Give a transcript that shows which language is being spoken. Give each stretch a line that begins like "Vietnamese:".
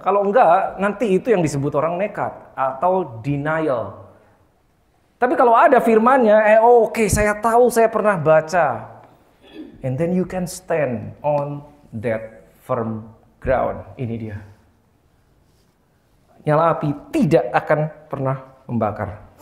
Indonesian: Kalau enggak, nanti itu yang disebut orang nekat atau denial. Tapi kalau ada firmannya, oke, saya tahu, saya pernah baca.
English: And then you can stand on that firm ground.
Indonesian: Ini dia. Nyala api tidak akan pernah membakar.